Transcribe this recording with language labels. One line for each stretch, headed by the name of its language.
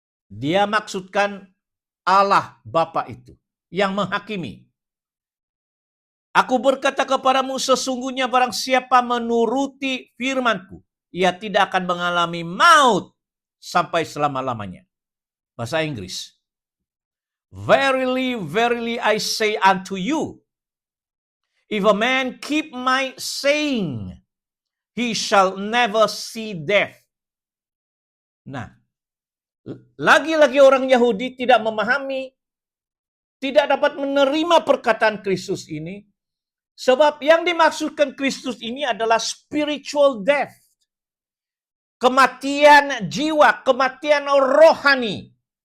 Indonesian: Dia maksudkan Allah Bapa itu yang menghakimi. Aku berkata kepadamu, sesungguhnya barang siapa menuruti firmanku, ia tidak akan mengalami maut sampai selama-lamanya. Bahasa Inggris.
English: Verily, verily I say unto you, if a man keep my saying, he shall never see death.
Indonesian: Nah, lagi-lagi orang Yahudi tidak memahami, tidak dapat menerima perkataan Kristus ini, sebab yang dimaksudkan Kristus ini adalah
English: spiritual death.
Indonesian: Kematian jiwa, kematian rohani.